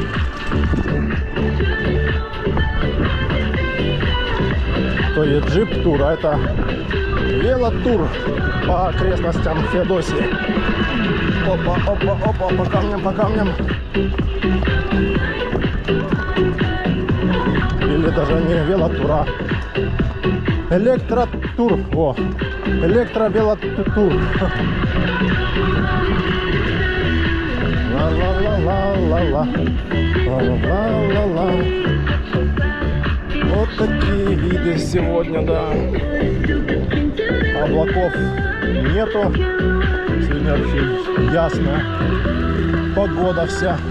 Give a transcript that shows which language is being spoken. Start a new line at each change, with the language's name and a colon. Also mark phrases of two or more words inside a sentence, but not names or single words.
Russian: То есть джип-тур, а это велотур по окрестностям Феодосии. Опа, по камням. Или даже не велотур, а электротур. О, электровелотур. Ла-ла-ла-ла-ла-ла. Вот такие виды сегодня, да. Облаков нету. Сегодня вообще ясная погода вся.